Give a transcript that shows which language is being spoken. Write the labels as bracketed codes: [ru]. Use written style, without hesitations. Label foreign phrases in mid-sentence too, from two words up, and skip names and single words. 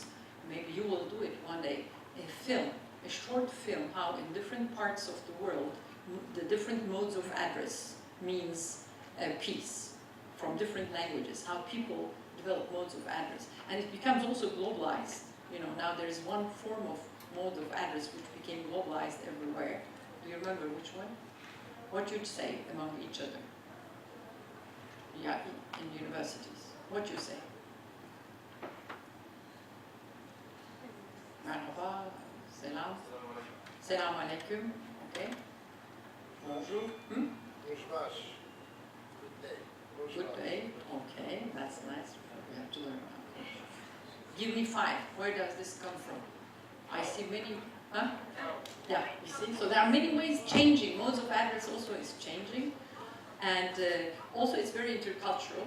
[en] Maybe you will do it one day. A short film, how in different parts of the world, the different modes of address means peace from different languages, how people develop modes of address. And it becomes also globalized. You know, now there is one form of mode of address which became globalized everywhere. Do you remember which one? What you'd say among each other? Yeah, in universities. What you say? [tr] Merhaba, selam. [ar] Selam alaikum. Okay. Bonjour. [en] Bonjour. Good day. Okay, that's nice. We have to learn. Give me 5. Where does this come from? I see many. Huh? Yeah, you see? So there are many ways changing. Modes of address also is changing. And also it's very intercultural.